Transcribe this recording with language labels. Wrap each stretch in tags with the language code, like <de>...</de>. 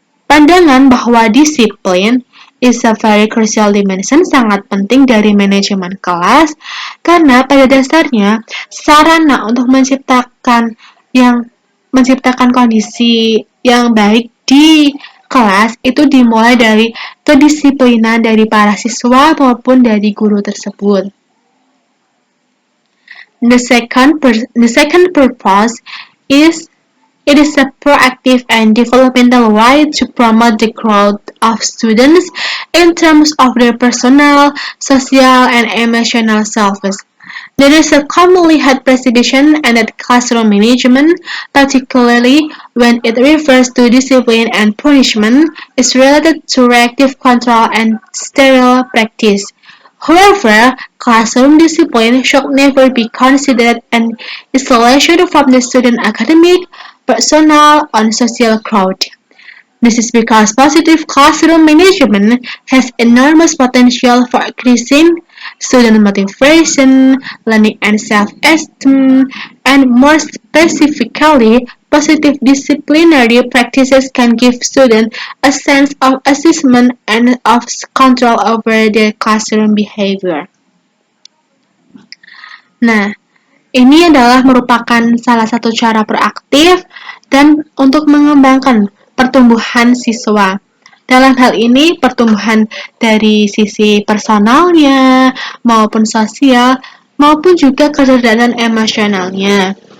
<id>Pandangan bahwa disiplin</id> <en>is a very crucial dimension</en> <id>sangat penting dari manajemen kelas karena pada dasarnya sarana untuk menciptakan kondisi yang baik di kelas itu dimulai dari kedisiplinan dari para siswa maupun dari guru tersebut.</id> <en>The second purpose is it is a proactive and developmental way to promote the growth of students in terms of their personal, social, and emotional selves. There is a commonly held perception that classroom management, particularly when it refers to discipline and punishment, is related to reactive control and sterile practice. However, classroom discipline should never be considered an isolation from the student academic, personal, and social growth. This is because positive classroom management has enormous potential for increasing student motivation, learning and self-esteem, and more specifically, positive disciplinary practices can give students a sense of assessment and of control over their classroom behavior.</en> <id>Nah, ini adalah merupakan salah satu cara proaktif dan untuk mengembangkan pertumbuhan siswa. Dalam hal ini, pertumbuhan dari sisi personalnya, maupun sosial, maupun juga kecerdasan emosionalnya.</id>